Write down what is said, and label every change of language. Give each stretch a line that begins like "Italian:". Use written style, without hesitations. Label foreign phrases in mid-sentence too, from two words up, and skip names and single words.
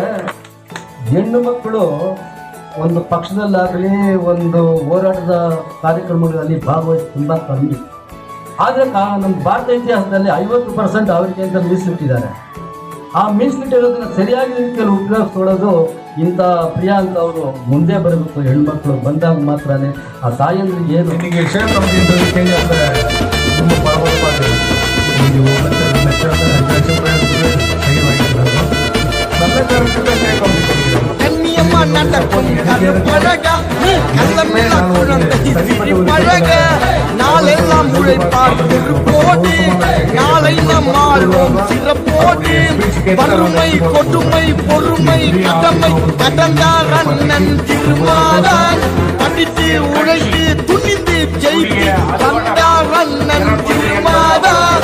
Kannada: ಯಾಕೆಂದರೆ ಹೆಣ್ಣು ಮಕ್ಕಳು ಒಂದು ಪಕ್ಷದಲ್ಲಾಗಲಿ ಒಂದು ಹೋರಾಟದ ಕಾರ್ಯಕ್ರಮಗಳಲ್ಲಿ ಭಾಗವಹಿಸಿ ತುಂಬ ಕಮ್ಮಿ. ಆದರೆ ನಮ್ಮ ಭಾರತ ಇತಿಹಾಸದಲ್ಲಿ 50% ಅವರಿಗೆ ಅಂತ ಮೀಸಲಿಟ್ಟಿದ್ದಾರೆ. ಆ ಮೀಸಲಿಟ್ಟಿರೋದನ್ನ ಸರಿಯಾಗಿ ರೀತಿಯಲ್ಲಿ ಉಪಯೋಗಿಸ್ಕೊಳ್ಳೋದು ಇಂಥ ಪ್ರಿಯಾಂಕ ಅವರು ಮುಂದೆ ಬರಬೇಕು. ಹೆಣ್ಮಕ್ಳು ಬಂದಾಗ ಮಾತ್ರನೇ ಆ ತಾಯಂದ್ರಿಗೆ ಏನು
Tamil: இன்னைக்கு ஷேர் அப்படின்றது கேட்க ரொம்ப பரபரப்பாக இன்னைக்கு 1,00,000 நல்ல கருத்துக்களை கேட்க கண்ணியமா நடக்கும் கருப்பழகா நீ கள்ளமில்லா குழந்தை சிரிப்பழக நாளெல்லாம் உழைப்பார் திருப்போடு நாளை நம் ஆழ்வோம் சிறப்போடு வறுமை கொடுமை பொறுமை கடமை கடந்தார் அண்ணன் திருமாறான் படித்து உழைத்து துணிந்து ஜெயித்து வந்தார் அண்ணன் திருமாறான்.